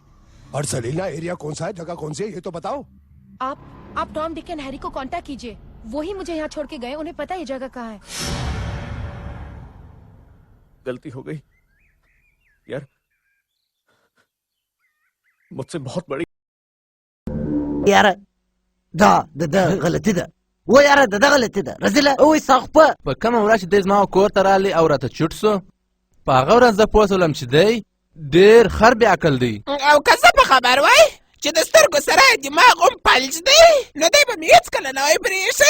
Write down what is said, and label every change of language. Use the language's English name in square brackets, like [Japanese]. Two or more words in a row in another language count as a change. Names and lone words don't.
[Hindi] और सलीना एरिया कौन सा है जगह कौन सी है ये तो बताओ। आप टॉम डिक एंड हैरी को कांटेक्ट कीजिए वो ही मुझे यहाँ छोड़ के गए उन्हें पता है ये जगह कहाँ है। गलती हो गई यार मुझसे बहुत बड़ी [Pashto] یاره دا غلطي ده و یاره دا غلطي ده رزیله اوی ساخپه په کومه ورځ چې دی زما کور ته رالی او راته چوټ سو په هغه ورځ زه پوه سولم چې دی ډېر خر بې عقل دی او که زه په خبر وای چې د سترګو سره دماغ هم فلج دی نو دی به مې هېڅکله نه وای پرېښی